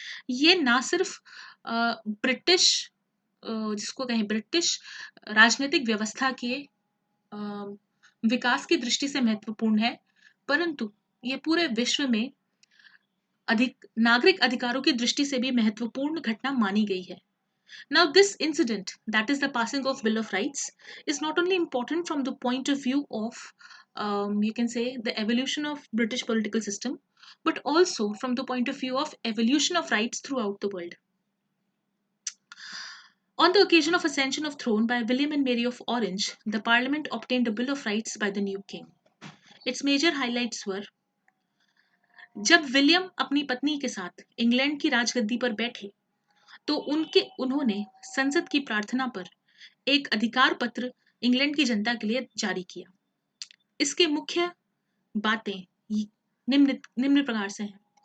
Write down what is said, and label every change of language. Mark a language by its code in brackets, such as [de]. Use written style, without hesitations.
[hi] ये ना सिर्फ ब्रिटिश जिसको कहें ब्रिटिश राजनीतिक व्यवस्था के विकास की दृष्टि से महत्वपूर्ण है, परंतु ये पूरे विश्व में नागरिक अधिकारों की दृष्टि से भी महत्वपूर्ण घटना मानी गई है। [en] Now, this incident, that is the passing of Bill of Rights, is not only important from the point of view of, you can say, the evolution of British political system, but also from the point of view of evolution of rights throughout the world. On the occasion of ascension of throne by William and Mary of Orange, the Parliament obtained a Bill of Rights by the new king. Its major highlights were: [hi] जब William अपनी पत्नी के साथ England की राजगद्दी पर बैठे तो उन्होंने संसद की प्रार्थना पर एक अधिकार पत्र इंग्लैंड की जनता के लिए जारी किया। इसके मुख्य बातें निम्न प्रकार से हैं।